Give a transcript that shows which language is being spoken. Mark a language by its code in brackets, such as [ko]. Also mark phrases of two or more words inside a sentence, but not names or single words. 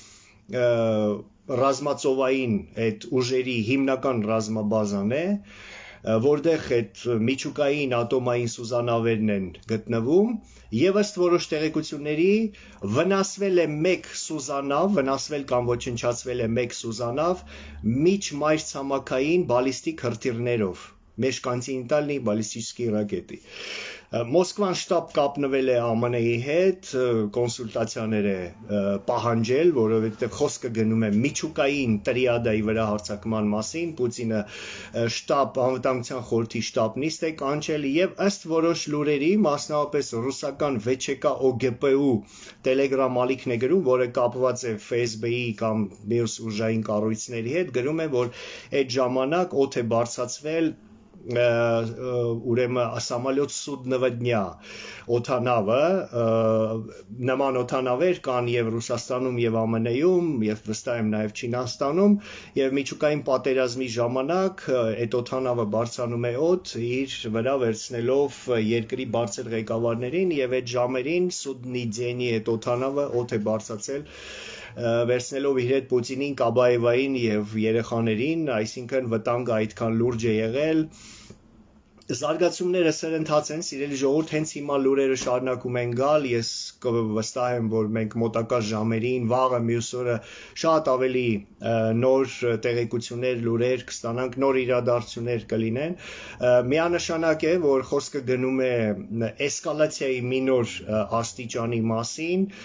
[hy] ռազմածովային այդ ուժերի հիմնական ռազմաբազան է, որտեղ այդ միջուկային ատոմային սուզանավերն են գտնվում եւ ըստ որոշ տեղեկությունների վնասվել է մեկ սուզանավ, վնասվել կամ ոչնչացվել է մեկ սուզանավ միջմայրցամաքային բալիստիկ հրթիռներով, [ru] межконтинентальные баллистические ракеты. [hy] Մոսկվան շտապ կապնվել է ԱՄՆ-ի հետ, կոնսուլտացիաներ է պահանջել, որովհետև խոսքը գնում է միջուկային տրիադայի վրա հարձակման մասին, Պուտինը շտապ անվտանգության խորհրդի շտապ նիստ է կանչել եւ ըստ որոշ լուրերի, մասնավորապես ռուսական VČK OGPU Telegram ալիքն է գրում, որը կապված է ФՍԲ-ի կամ մյուս ուժային կառույցների հետ, գրում է, որ այդ ժամանակ օդ է բարձրացվել ուրեմն [ru] самолет судного дня [hy] օթանավը նման օթանավեր կան եւ Ռուսաստանում եւ ԱՄՆ-ում եւ վստահ եմ նաեւ Չինաստանում եւ միջուկային պատերազմի ժամանակ այդ օթանավը բարձրանում է օդ իր վրա վերցնելով երկրի բարձր ղեկավարներին եւ այդ ժամերին [ru] судный день [hy] այդ օթանավը օդ է բարձրացել վերցնելով իր հետ Պուտինին, Կաբաևային եւ երեխաներին, այսինքն վտանգը այդքան լուրջ է եղել Զարգացումները սրընթաց են, սիրելի ժողովուրդ, հենց հիմա լուրերը շարունակում են գալ, ես վստահ եմ, որ մենք մոտակա ժամերին, վաղը, մյուս օրը շատ ավելի նոր տեղեկություններ, լուրեր կստանանք, նոր իրադարձություններ կլինեն։ Միանշանակ է, որ խոսքը գնում է էսկալացիայի մի նոր աստիճանի մասին